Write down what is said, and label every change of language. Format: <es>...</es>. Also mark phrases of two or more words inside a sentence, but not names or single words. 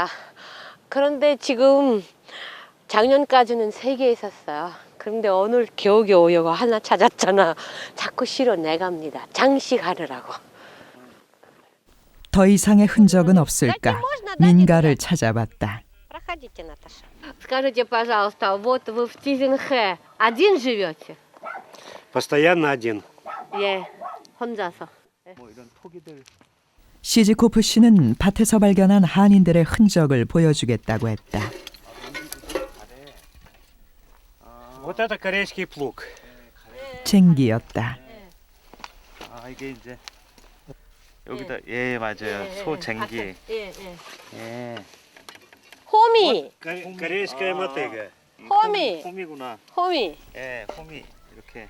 <ko>그런데 지금 작년까지는 3개 있었어요. 그런데 오늘 겨우겨우 이거 하나 찾았잖아. 자꾸 실어내갑니다. 장식하느라고. 더 이상의 흔적은 없을까? 민가를 찾아봤다.</ko> <ru>Проходите, Наташа. Скажите, пожалуйста, вот вы в Тизинхэ один живете? Постоянно один.</ru> <ko>예, 혼자서. 시지코프 씨는 밭에서 발견한 한인들의 흔적을 보여주겠다고 했다.</ko> <ru>Вот это корейский плуг.</ru> <ko>쟁기였다. 이게 이제 여기다 예 맞아요. 예, 소 예. 쟁기. 예, 예. 예. 호미,</ko> <ru>Корейская мотыга.</ru> <ko>호미, 홈이구나. 호미. 예, 홈이 이렇게.</ko>